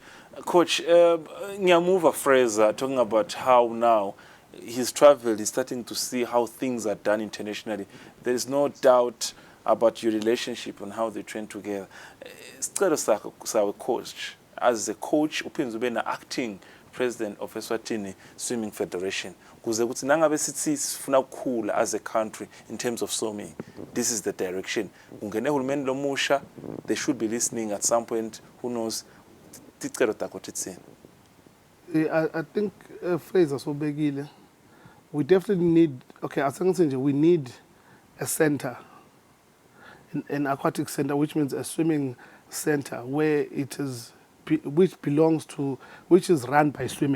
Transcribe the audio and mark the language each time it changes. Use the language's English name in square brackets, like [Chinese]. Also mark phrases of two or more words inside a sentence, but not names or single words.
[English] Coach, Nyamuva Fraser, talking about how now he's traveled, he's starting to see how things are done internationally. There is no doubt about your relationship and how they train together. Sicelo coach, as a coach, [Swati] uphinda ube na-acting [English] president of [Swati] Eswatini Swimming Federation. Kuze kuthi nangabe sithi sifuna ukukhula [English] as a country in terms of swimming, this is the direction. [Swati] Ungene hulumeni lomusha, [English] they should be listening at some point. Who knows? [Swati] Ticelo takho titsini. [English] I think Fraser sobekile. We definitely need, we need a center, an aquatic center, which means a swimming center where it is, which is run by swimming.